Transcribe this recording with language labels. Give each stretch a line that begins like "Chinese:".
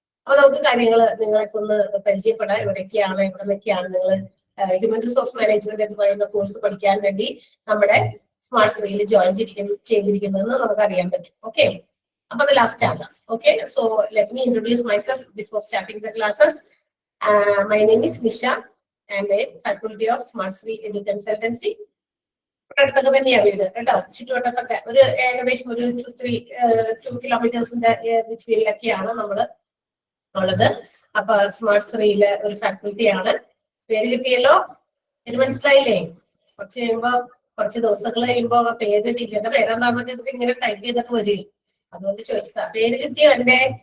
Malayalam: അപ്പൊ നമുക്ക് നിങ്ങളൊക്കെ ഒന്ന് പരിചയപ്പെടാം. എവിടെയൊക്കെയാണ് നിങ്ങൾ ഹ്യൂമൻ റിസോഴ്സ് മാനേജ്മെന്റ് എന്ന് പറയുന്ന കോഴ്സ് പഠിക്കാൻ വേണ്ടി നമ്മുടെ സ്മാർട്ട്സ്രിയിൽ ജോയിൻ ചെയ്തിരിക്കുന്നതെന്ന് നമുക്ക് അറിയാൻ പറ്റും.
English: okay,
Malayalam: അപ്പൊ അത് ലാസ്റ്റ് ആകാം.
English: Okay, so let me introduce myself before starting the classes. My name is Nisha. I am a faculty of SmartSri Edu Consultancy.
Malayalam: അടുത്തൊക്കെ തന്നെയാ വീട് കേട്ടോ. ചുറ്റുവട്ടത്തൊക്കെ ഒരു ഏകദേശം ഒരു 2 കിലോമീറ്റേഴ്സിന്റെ ചുറ്റിലൊക്കെയാണ് നമ്മള് ഉള്ളത്. അപ്പൊ സ്മാർട്ട് ശ്രീയിലെ ഒരു ഫാക്കൽറ്റിയാണ്. പേര് കിട്ടിയല്ലോ, പേര് മനസ്സിലായില്ലേ? കുറച്ച് ദിവസങ്ങൾ കഴിയുമ്പോ പേര് ടീച്ചറിന്റെ പേരെന്താന്നൊക്കെ ഇങ്ങനെ ടൈപ്പ് ചെയ്തൊക്കെ വരും. അതുകൊണ്ട് ചോദിച്ചതാ. പേര് കിട്ടിയോ എന്റെ?